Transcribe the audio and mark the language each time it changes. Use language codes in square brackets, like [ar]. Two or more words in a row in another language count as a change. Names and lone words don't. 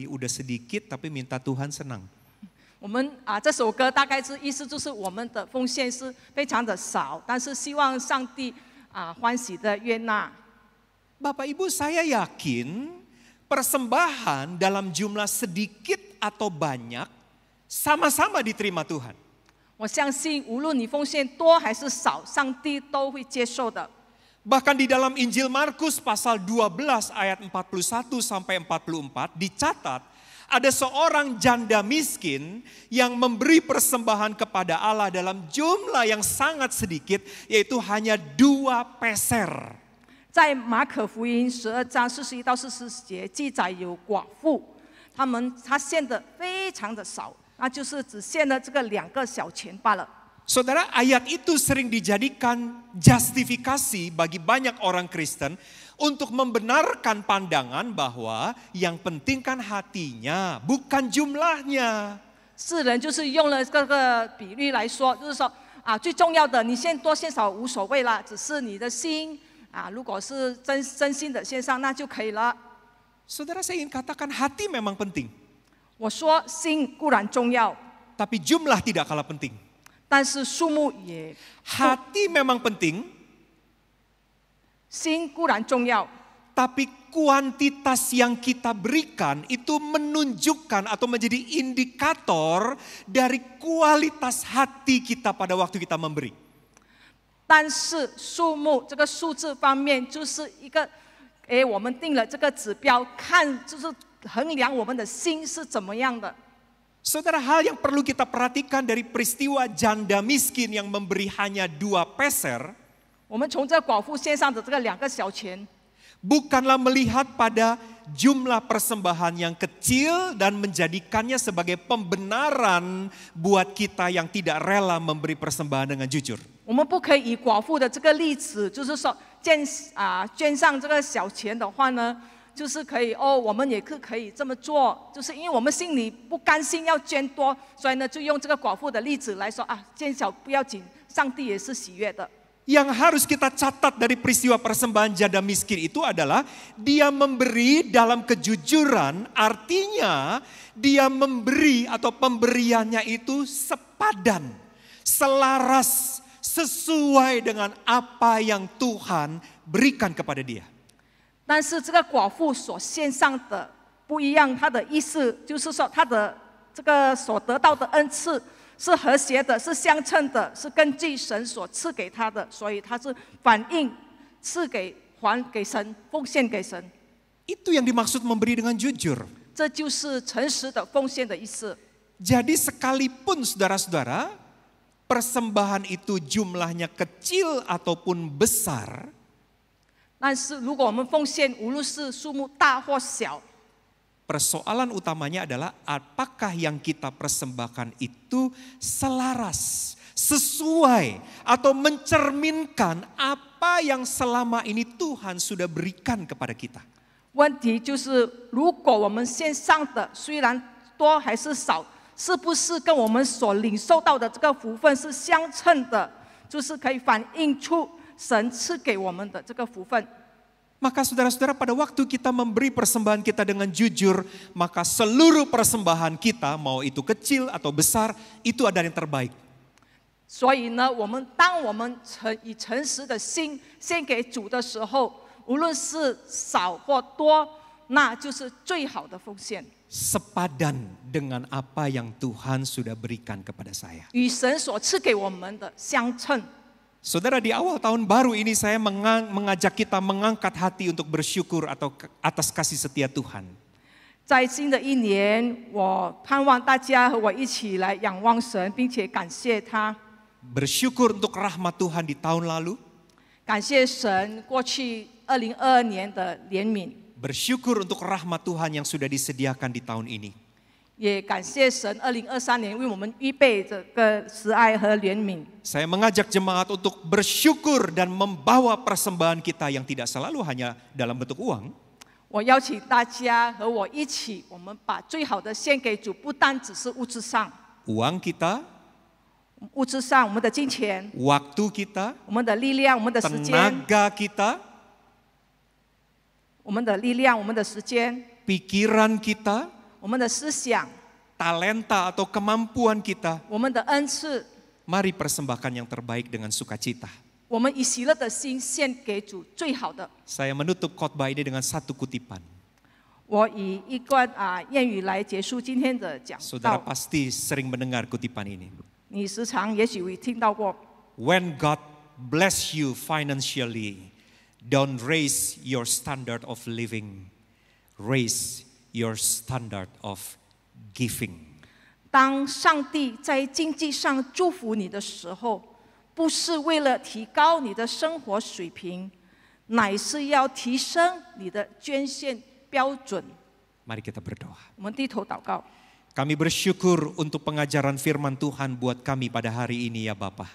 [id] Udah sedikit tapi minta Tuhan senang. [zh] 我们这首歌大概是意思就是我们的奉献是非常的少，但是希望上帝欢喜的悦纳。 [id] Bapak Ibu, saya yakin persembahan dalam jumlah sedikit atau banyak sama-sama diterima Tuhan. [zh] 我相信无论你奉献多还是少，上帝都会接受的。 [id] Bahkan di dalam Injil Markus pasal 12 ayat 41 sampai 44 dicatat ada seorang janda miskin yang memberi persembahan kepada Allah dalam jumlah yang sangat sedikit, yaitu hanya 2 peser. [zh] 在马可福音12章41到40节记载有寡妇，她献的非常的少，那就是只献了这个2个小钱罢了。 [id] Saudara, ayat itu sering dijadikan justifikasi bagi banyak orang Kristen untuk membenarkan pandangan bahwa yang penting kan hatinya, bukan jumlahnya. [zh] 世人就是用了这个比喻来说，就是说最重要的你献多献少无所谓啦，只是你的心如果是真心的献上那就可以了。 [id] Saudara, saya ingin katakan hati memang penting, [zh] 我说心固然重要， [id] tapi jumlah tidak kalah penting. [zh] 但是数目也 [id] Hati memang penting, [zh] 心固然重要， [id] tapi kuantitas yang kita berikan itu menunjukkan atau menjadi indikator dari kualitas hati kita pada waktu kita memberi. [zh] 但是数目这个数字方面就是一个，我们定了这个指标，看就是衡量我们的心是怎么样的。 [id] Saudara, hal yang perlu kita perhatikan dari peristiwa janda miskin yang memberi hanya 2 peser, [zh] 我们从这寡妇献上的这个2个小钱， [id] bukanlah melihat pada jumlah persembahan yang kecil dan menjadikannya sebagai pembenaran buat kita yang tidak rela memberi persembahan dengan jujur. [zh] 我们不可以以寡妇的这个例子，就是说捐上这个小钱的话呢，就是可以我们也可以这么做，就是因为我们心里不甘心要捐多，所以呢就用这个寡妇的例子来说捐小不要紧，上帝也是喜悦的。 [id] Yang harus kita catat dari peristiwa persembahan janda miskin itu adalah dia memberi dalam kejujuran, artinya dia memberi atau pemberiannya itu sepadan, selaras, sesuai dengan apa yang Tuhan berikan kepada dia. [zh] 但是这个寡妇所献上的不一样，她的意思就是说，她的这个所得到的恩赐是和谐的，是相称的，是根据神所赐给她的，所以她是反映还给神，奉献给神。 [id] Itu yang dimaksud memberi dengan jujur. [zh] 这就是诚实的奉献的意思。 [id] Jadi sekalipun saudara-saudara, persembahan itu jumlahnya kecil ataupun besar, [zh] 但是如果我们奉献，无论是数目大或小， [id] persoalan utamanya adalah apakah yang kita persembahkan itu selaras, sesuai, atau mencerminkan apa yang selama ini Tuhan sudah berikan kepada kita. [zh] 问题就是，如果我们献上的虽然多还是少，是不是跟我们所领受到的这个福分是相称的？就是可以反映出神赐给我们的这个福分。 [id] Maka saudara-saudara, pada waktu kita memberi persembahan kita dengan jujur, maka seluruh persembahan kita, mau itu kecil atau besar, itu adalah yang terbaik. [zh] 所以呢，当我们以诚实的心献给主的时候，无论是少或多，那就是最好的奉献。 [id] Sepadan dengan apa yang Tuhan sudah berikan kepada saya. [zh] 与神所赐给我们的相称。 [id] Saudara, di awal tahun baru ini saya mengajak kita mengangkat hati untuk bersyukur atau atas kasih setia Tuhan. [zh] 在新的一年，我盼望大家和我一起来仰望神，并且感谢他。 [id] Bersyukur untuk rahmat Tuhan di tahun lalu. [zh] 感谢神过去2022年的怜悯， [id] Bersyukur untuk rahmat Tuhan yang sudah disediakan di tahun ini. [zh] 也感谢神2023年为我们预备这个慈爱和怜悯。 [id] Saya mengajak jemaat untuk bersyukur dan membawa persembahan kita yang tidak selalu hanya dalam bentuk uang. [zh] 我邀请大家和我一起，我们把最好的献给主，不单只是物质上， [id] Uang kita, [zh] 物质上我们的金钱、 [id] waktu kita, [zh] 我们的力量、我们的时间、 [id] tenaga kita, [zh] 我们的力量、我们的时间、 [id] pikiran kita, [zh] 我们的思想、 [id] talenta atau kemampuan kita. [zh] 我们的恩赐， [id] Mari persembahkan yang terbaik dengan sukacita. [zh] 我们以喜乐的心献给主最好的。 [id] Saya menutup khotbah ini dengan satu kutipan. [zh] 我以一段谚语来结束今天的讲 [id] Saudara [zh] 道。 [id] pasti sering mendengar kutipan ini. [zh] 你时常也许会听到过， [en] When God bless you financially, don't raise your standard of living. Raise your standard of giving. [zh] 当上帝在经济上祝福你的时候，不是为了提高你的生活水平，乃是要提升你的捐献标准。 [id] Mari kita berdoa. [zh] 我们低头祷告， [id] Kami bersyukur untuk pengajaran firman Tuhan buat kami pada hari ini ya Bapa.